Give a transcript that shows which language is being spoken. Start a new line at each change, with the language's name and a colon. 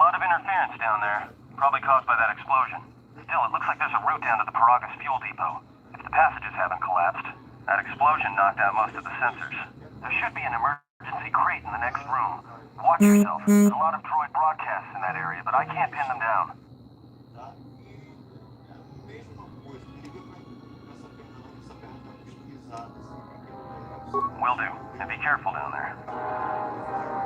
English: interference down there, probably caused by that explosion. Still, it looks like there's a route down to the Paragas fuel depot. If the passages haven't collapsed, that explosion knocked out most of the sensors. There should be an emergency crate in the next room. Watch yourself. There's a lot of droid broadcasts in that area, but I can't pin them down.
Portuguese: Tá? E é a mesma coisa, não liga pra essa perna não, essa perna tá customizada, assim,
English: Will do. And be careful down there.